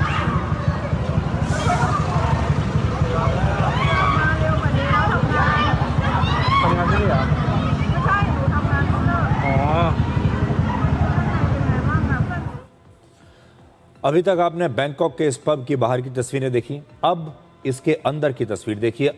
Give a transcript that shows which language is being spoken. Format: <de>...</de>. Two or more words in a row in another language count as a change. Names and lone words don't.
<th>มาเร็วกว่านี้แล้วทำงาน ที่นี่เหรอ ไม่ใช่หนูทำงานข้างนอก อ๋อ</th> <hi>अभी तक आपने बैंकॉक के इस पब की बाहर की तस्वीरें देखी, अब इसके अंदर की तस्वीर देखिए।</hi>